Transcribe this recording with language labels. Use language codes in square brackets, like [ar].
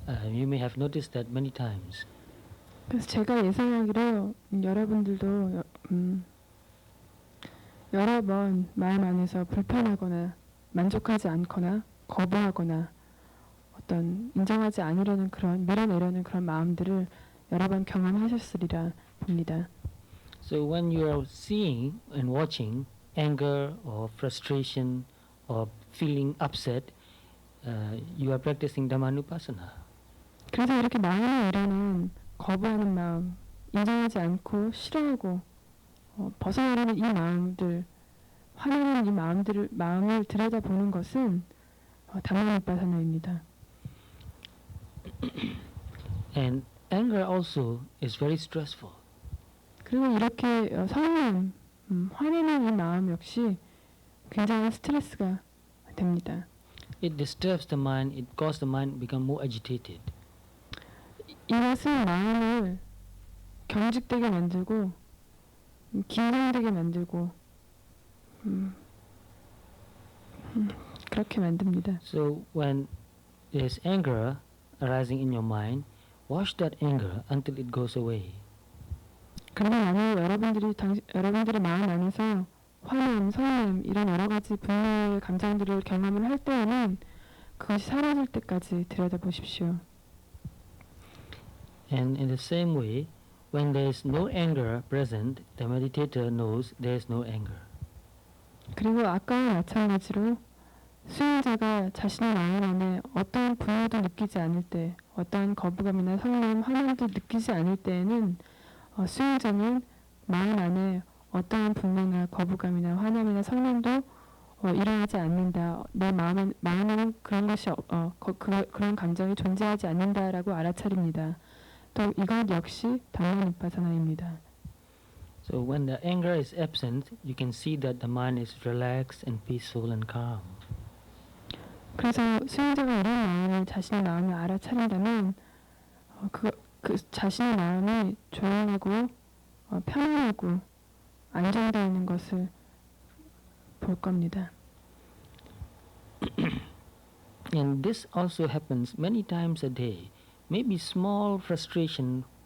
[en] You may have noticed that many times. [ko] 그래서 제가 예상하기로 여러분들도 여러 번 마음 안에서 불편하거나 만족하지 않거나 거부하거나 어떤 인정하지 않으려는 그런 밀어내려는 그런 마음들을 여러 번 경험하셨으리라 봅니다. [en] So when you are seeing and watching anger or frustration or feeling upset, you are practicing Dhammanupassana. [ko] 그래서 이렇게 마음에 이르는 거부하는 마음, 인정하지 않고 싫어하고 벗어나려는 이 마음들, 화나는 이 마음을 들여다보는 것은 담마누파사나입니다. [en] And anger also is very stressful. [ko] 그리고 이렇게 성냄, 화내는 이 마음 역시 굉장한 스트레스가 됩니다. [en] It disturbs the mind, it causes the mind to become more agitated. [ko] 이것은 마음을 경직되게 만들고 긴장되게 만들고 그렇게 만듭니다. [en] So when there is anger arising in your mind, watch that anger until it goes away. [ko] 그러나 만약 여러분들의 마음 안에서 화남, 성냄 이런 여러 가지 분노의 감정들을 경험을 할 때에는 그것이 사라질 때까지 들여다보십시오. [en] And in the same way, when there is no anger present, the meditator knows there is no anger. [ko] 그리고 아까와 마찬가지로 수행자가 자신의 마음 안에 어떠한 분노도 느끼지 않을 때, 어떠한 거부감이나 성냄, 화남도 느끼지 않을 때에는 수행자는 마음 안에 어떠한 분노나 거부감이나 화남이나 성냄도 일어나지 않는다. 내 마음에는 그런 것이 그런 감정이 존재하지 않는다라고 알아차립니다. 또 이것 역시 담마누파사나입니다. [en] So when the anger is absent, you can see that the mind is relaxed and peaceful and calm. [ko] 그래서 수행자가 이런 마음을 자신의 마음을 알아차린다면 그 자신의 마음이 조용하고 편안하고 안정되어 있는 것을 볼 겁니다. [en] And this also happens many times a day. Maybe small frustration